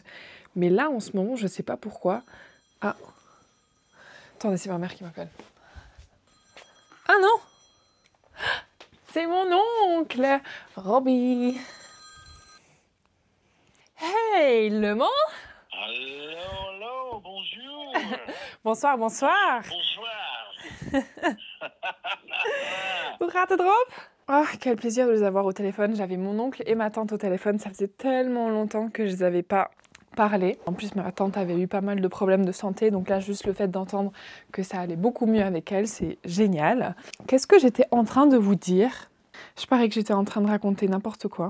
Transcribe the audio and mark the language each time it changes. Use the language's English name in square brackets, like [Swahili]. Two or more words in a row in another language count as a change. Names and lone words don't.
[French] Mais là, en ce moment, je sais pas pourquoi. Ah, attendez, c'est ma mère qui m'appelle. Ah non! C'est mon oncle, Robbie. Hey, Le Mans! Allô, bonjour. Bonsoir. Bonsoir. [Dutch] Hoe gaat het, Rob? [French] Ah, quel plaisir de les avoir au téléphone. J'avais mon oncle et ma tante au téléphone. Ça faisait tellement longtemps que je les avais pas parlé. En plus, ma tante avait eu pas mal de problèmes de santé. Donc là, juste le fait d'entendre que ça allait beaucoup mieux avec elle, c'est génial. Qu'est-ce que j'étais en train de vous dire? Je parie que j'étais en train de raconter n'importe quoi.